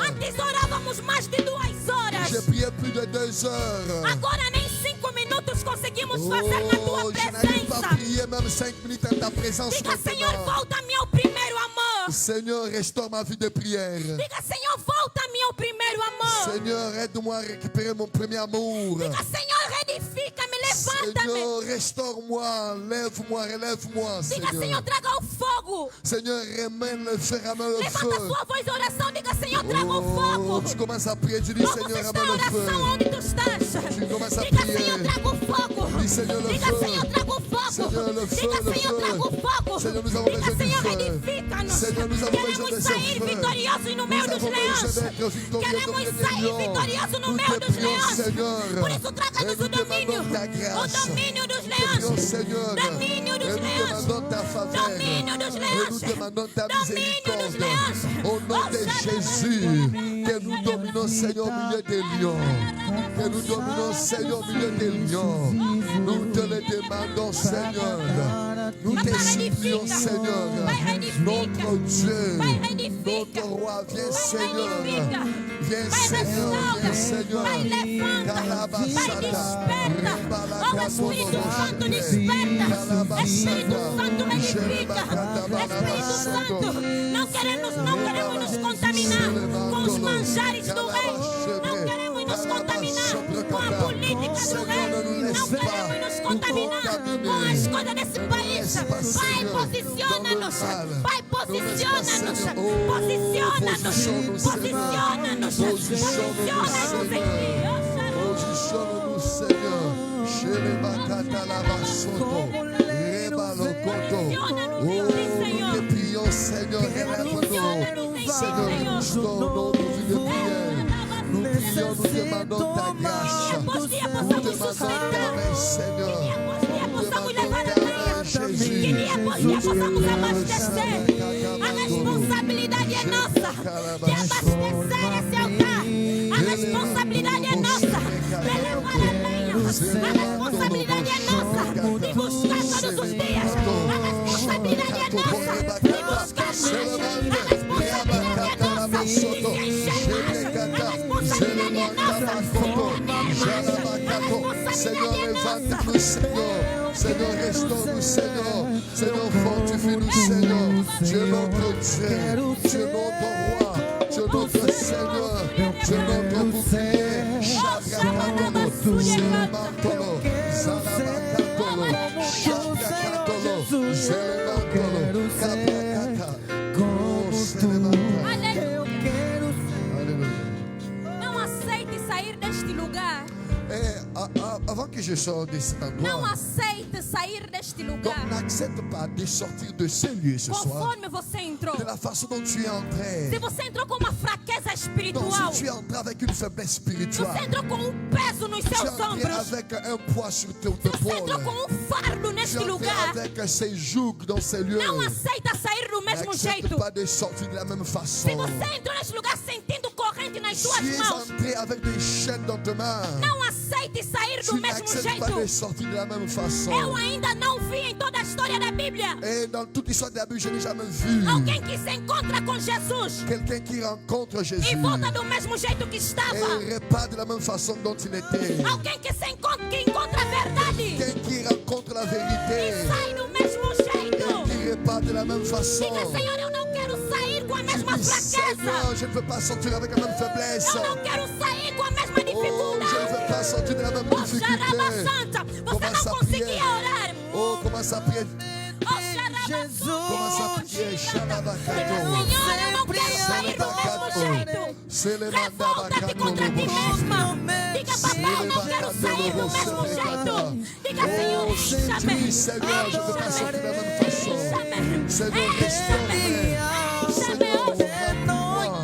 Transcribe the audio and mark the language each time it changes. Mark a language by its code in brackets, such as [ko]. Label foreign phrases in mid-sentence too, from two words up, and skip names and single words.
[pt] Antes orávamos mais de 2 horas. [fr] J'ai prié plus de 2 heures. [pt] Agora nem 5 minutos conseguimos fazer na tua [fr] Oh, je n'arrive pas à [pt] presença. [fr] prier même 5 minutes en ta présence [pt] Diga, Senhor, [fr] maintenant. [pt] volta-me ao primeiro amor. [fr] Seigneur, restaure ma vie de prière. [pt] Diga, Senhor, volta-me ao primeiro amor. [fr] Seigneur, aide-moi à récupérer mon premier amour. [pt] Diga, Senhor, edifica-me, levanta-me. [fr] Seigneur, restaure-moi, lève-moi, relève-moi, [pt] Diga, Senhor, [fr] Seigneur. [pt] traga o fogo. [fr] Seigneur, ramène le feu, ramène le [pt] Levanta [fr] feu. [pt] sua voz de oração. Diga, Senhor, traga o Oh, fogo. [fr] tu commences à prier, tu dis, [pt] Como [fr] Seigneur, [pt] está a [fr] ramène le [pt] oração [fr] feu. [pt] onde tu estás? [fr] Tu commences à [pt] Diga, [fr] prier. [pt] Senhor, traga o fogo. [fr] Dis, Seigneur, le [pt] Diga, [fr] feu. [pt] Senhor, traga o fogo. [fr] Seigneur, le feu, [pt] Diga, [fr] le [pt] Senhor, [fr] feu. [pt] traga o fogo. [fr] Seigneur, nous avons [pt] Diga, [fr] besoin du [pt] Senhor, [fr] feu. [pt] edifica-nos. [fr] Seigneur, nous avons besoin [pt] Queremos [fr] de ce [pt] sair [fr] feu. [pt] vitoriosos no meio [fr] Nous [pt] dos [fr] avons [pt] leões. [fr] besoin d'être victorieux [pt] Queremos [fr] comme des [pt] sair [fr] lions. [pt] vitoriosos no [fr] Nous [pt] meio [fr] te [pt] dos [fr] prions, [pt] leões. [fr] Seigneur. [pt] Por isso, traga-nos [fr] Et [pt] o [fr] nous demandons [pt] domínio. [fr] ta [pt] O [fr] grâce. [pt] domínio dos [fr] Nous te prions, [pt] leões. [fr] Seigneur. [pt] Domínio [fr] Et [pt] dos [fr] nous [pt] leões. [fr] demandons ta faveur. [pt] Domínio dos [fr] Et [pt] leões. [fr] nous demandons ta [pt] Domínio dos [fr] miséricorde. [pt] leões. [fr] Au nom de Jésus, que nous dominons, Seigneur, au milieu des lions. Que nous dominons, Seigneur, au milieu des lions. Nous te le demandons, Seigneur. Nous te supplions, Seigneur. Notre Dieu, notre roi, viens, Seigneur. Viens, Seigneur, viens, Seigneur. [pt] Vai, levanta. Vai, desperta. Oh, Espírito Santo, desperta. Espírito Santo, edifica. Espírito Santo, não queremos nos contaminar com os manjares do reino. Não queremos nos contaminar com a política do reino. Não queremos nos contaminar com as coisas desse país. Pai, posiciona-nos. Pai, posiciona-nos. Posiciona-nos. Posiciona-nos. Posiciona-nos em ti. [fr] Positionne-nous, Seigneur. Chez les Makata Lavasoto. Rebalokoto. Oh, nous te prions, Seigneur, relève-nous. Seigneur, restaure nos vies de prière. Nous prions, nous demandons ta grâce. Nous demandons ta main, Seigneur. Nous demandons ta main, Jésus. [pt] Que dia possamos abastecer. A responsabilidade é nossa de abastecer esse altar. A responsabilidade é nossa de levar a lenha. A responsabilidade é nossa de buscar todos os dias. A responsabilidade é nossa de buscar mais. A responsabilidade é nossa de se encher. A responsabilidade é nossa. [fr] Seigneur, levante-nous, Seigneur. Seigneur, restaure-nous, Seigneur. Seigneur, fortifie-nous, Seigneur. Dieu notre Dieu, Dieu notre roi, Dieu notre Seigneur, Dieu notre bouclier. Shakakatolo, Zelemantolo, Zalabakatolo, Shakakatolo, Zelemantolo, Kabakata, Oh, Zelemantolo. Alléluia. [pt] Não aceite sair deste lugar. [fr] Avant que je sorte de cet [pt] Não [fr] endroit, [pt] aceite sair deste [fr] donc [pt] lugar. [fr] n'accepte pas de sortir de ce lieu ce soir [pt] Conforme você entrou. [fr] de la façon dont tu es [pt] Se [fr] entré. [pt] você entrou com uma fraqueza [fr] Donc [pt] espiritual, [fr] si tu es entré avec une faiblesse [pt] você [fr] spirituelle, [pt] entrou com peso nos [fr] tu es [pt] seus [fr] entré [pt] ombros, [fr] avec un poids sur tes [pt] você [fr] épaules, [pt] entrou com fardo [fr] tu [pt] neste [fr] es entré [pt] lugar, [fr] avec ces jougs dans ces lieux, [pt] não aceita sair do mesmo [fr] n'accepte [pt] jeito. [fr] pas de sortir de la même façon. [pt] Se você entrou neste lugar sentindo corrente nas [fr] Tu [pt] suas [fr] es [pt] mãos, [fr] entré avec des chaînes dans tes mains, [pt] não aceite sair do [fr] tu [pt] mesmo [fr] n'acceptes pas de [pt] jeito. [fr] sortir de la même façon. [pt] Eu ainda não vi em toda a história da Bíblia [fr] Et dans toute l'histoire de la Bible, je n'ai jamais vu [pt] alguém que se encontra com Jesus [fr] quelqu'un qui rencontre Jésus [pt] e volta do mesmo jeito que estava. [fr] et repart de la même façon dont il était. [pt] Alguém que encontra a verdade [fr] Quelqu'un qui rencontre la [pt] e [fr] vérité [pt] sai do mesmo jeito. [fr] et qui repart de la même façon. [pt] Diga, Senhor, eu não quero sair com a mesma [fr] Dis, [pt] fraqueza. [fr] Seigneur, je ne veux pas sortir avec la même faiblesse. [pt] Eu não quero sair com a mesma [fr] Oh, je ne veux [pt] dificuldade. [fr] pas sortir de la même Oh, Xaraba difficulté. [pt] Santa, você [fr] Commence [pt] não [fr] à [pt] conseguia [fr] prier. [pt] orar. [fr] Oh, commence à prier. Oh, Xaraba Commence à prier. Shalabakato. [pt] Senhor, eu não quero sair do mesmo jeito. Revolta-te contra ti mesma. Diga, papai, eu não quero sair do mesmo jeito. Diga, Senhor, [fr] Oh, si tu dis, Seigneur, je ne veux pas sortir de la même façon. Seigneur, restaure-moi. Seigneur, rends-moi.